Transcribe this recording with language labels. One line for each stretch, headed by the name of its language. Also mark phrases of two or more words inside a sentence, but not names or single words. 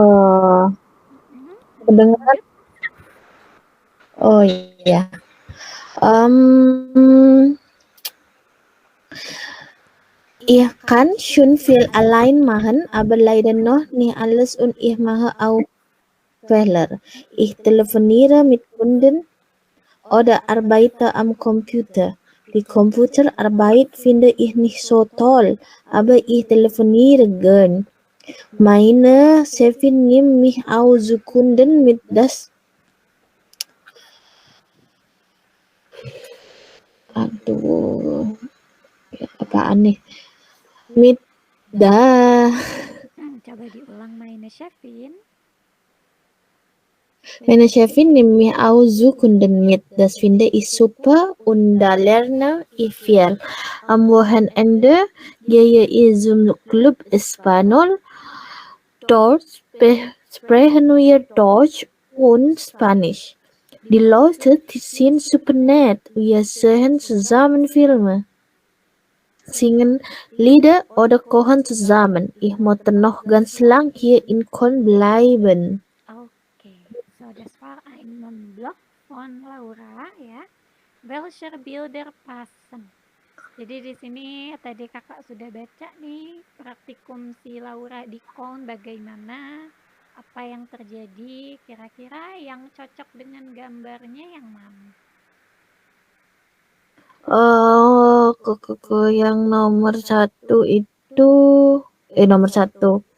Indonesian: Kedengeran? Oh iya.
German: Ähm, Ich kann schon viel allein machen, aber leider noch nicht alles und ich mache auch Fehler. Ich telefoniere mit Kunden oder arbeite am Computer. Die Computerarbeit finde ich nicht so toll, aber ich telefoniere gern. Meine Chefin nimmt mich auch zu Kunden mit das.
Indonesian: Aduh, apaan nih? Mit dah. Coba diulang
German: meine Chefin. Meine Chefin nimmt mich auch zu Kunden mit. Das finde ich super und da lerne ich viel. Am Wochenende gehe ich zum Club Espanol. Dort sprechen wir Deutsch und Spanisch. Die Leute, die sind super nett. Wir sehen zusammen Filme, singen Lieder oder kochen zusammen. Ich möchte noch ganz lang hier in Köln bleiben. Oke, so das war ein Blog von Laura ya. Welcher Bilder passen?
Indonesian: Jadi di sini tadi kakak sudah baca nih praktikum si Laura di Köln bagaimana, apa yang terjadi, kira-kira yang cocok dengan gambarnya yang mana? Yang nomor satu itu nomor satu